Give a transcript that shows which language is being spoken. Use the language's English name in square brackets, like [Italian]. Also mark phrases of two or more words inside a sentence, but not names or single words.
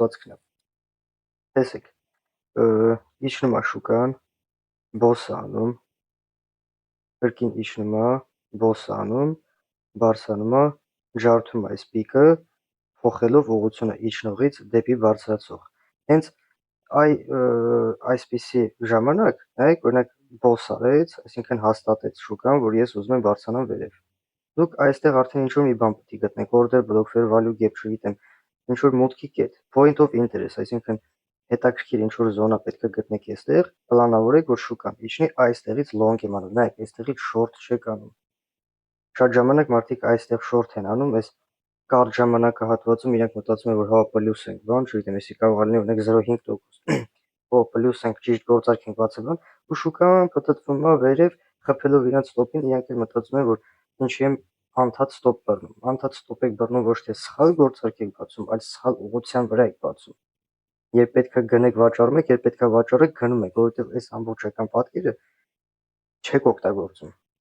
[Armenian] է։ Տեսեք, իջնում է շուկան, boss անում, կրկին իջնում է, boss անում, բարձրանում է, ջարդում այս պիկը, փոխելով ուղղությունը իջնողից դեպի բարձրացող։ Հենց այսպիսի ժամանակ, նայեք, օրինակ boss արեց, այսինքն հաստատեց շուկան, որ ես ուզում եմ բարձրանամ վերև։ Դուք այստեղ արդեն ինչ-որ մի բան պետք է գտնեք, [English] order block, fair value gap, [Armenian] չգիտեմ, ինչ-որ մուտքի կետ, [English] point of interest, [Armenian] այսինքն հետաքրքիր ինչ-որ զոնա պետք է գտնեք այստեղ, պլանավորեք, որ շուկան իջնի այստեղից long եմ անում, նայեք, այստեղից short չեք անում։ Շատ ժամանակ մարդիկ այստեղ short են անում, այս կարճ ժամանակահատվածում իրանք մտածում են, որ հա պլյուս ենք, բան, չգիտեմ, էսի կարող է լինի օրինակ 0.5%, օ պլյուս ենք, ճիշտ գործարք ենք բացել, բան, ու շուկան պտտվում է վերև, խփելով իրենց ստոպին, իրանք էլ մտածում են, որ ինչի եմ անդադ ստոպ բռնում, անդադ ստոպ եք բռնում ոչ թե սխալ գործարք եք բացում, այլ սխալ ուղղության վրա եք բացում։ Երբ պետք է գնեք վաճառում եք, երբ պետք է վաճառեք գնում եք, որովհետև այս ամբողջական պատկերը չեք օգտագործում։